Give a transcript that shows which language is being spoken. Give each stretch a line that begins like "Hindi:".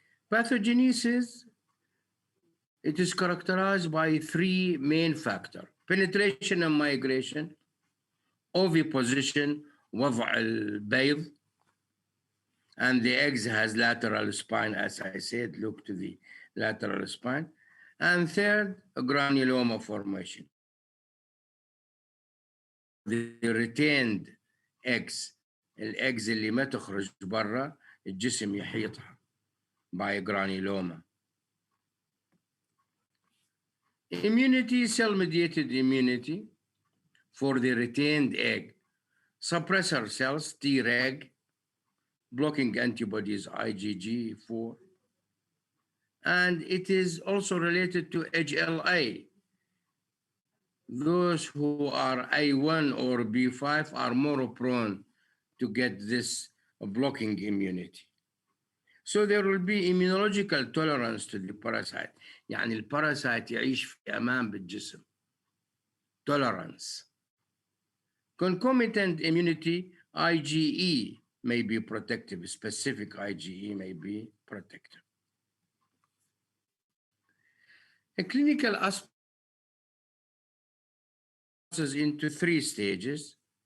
English: Pathogenesis, it is characterized by three main factors: penetration and migration, oviposition,
Arabic: وضع البيض,
English: and the eggs has lateral spine, as I said, look to the lateral spine. And third, a granuloma formation. The retained eggs,
Arabic: الeggs اللي ما تخرج برا الجسم يحيطها
English: by granuloma. Immunity, cell-mediated immunity for the retained egg. Suppressor cells, Treg, blocking antibodies, IgG4. And it is also related to HLA. Those who are A1 or B5 are more prone to get this blocking immunity. So there will be immunological tolerance to the parasite.
Arabic: يعني الباراسايت يعيش في أمان بالجسم.
English: Tolerance. Concomitant immunity, IgE may be protective. Specific IgE may be protective. A clinical aspect is into three stages.